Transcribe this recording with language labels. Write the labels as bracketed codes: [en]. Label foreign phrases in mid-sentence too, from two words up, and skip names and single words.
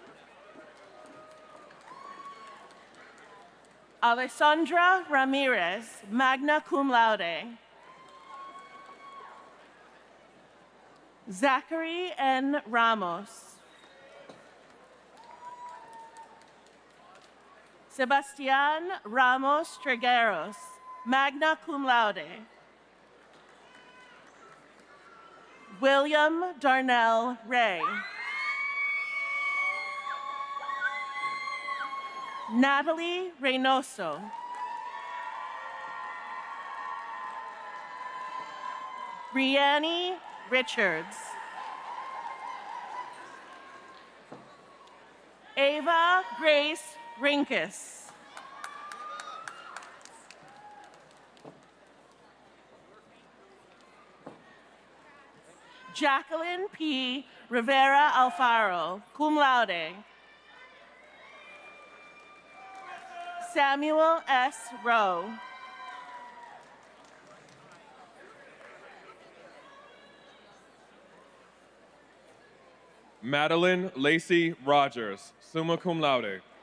[en] Alessandra Ramirez, [la] magna cum laude. [en] Zachary N. Ramos. Sebastian Ramos Trigueros, [la] magna cum laude. [en] William Darnell Ray. Natalie Reynoso. Brianne Richards. Ava Grace Rinkus. Jacqueline P. Rivera Alfaro, [la] cum laude. [en] Samuel S. Rowe. Madeline Lacey Rogers, [la] summa cum laude.